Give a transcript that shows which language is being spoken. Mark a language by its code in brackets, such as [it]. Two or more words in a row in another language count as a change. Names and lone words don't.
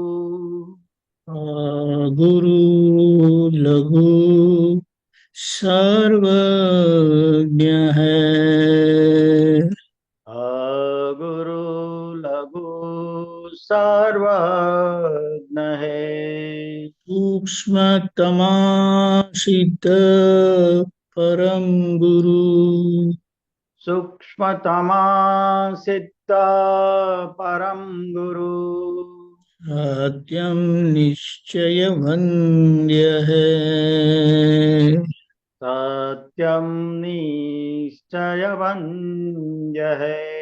[hi] गुरु लघु सर्वज्ञ है. गुरु लघु सर्वज्ञ है. सूक्ष्मतमासित परम गुरु. सूक्ष्मतमा सिद्ध परम गुरु. सत्यम निश्चय वन्द्य है. सत्यम निश्चय वन्द्य है.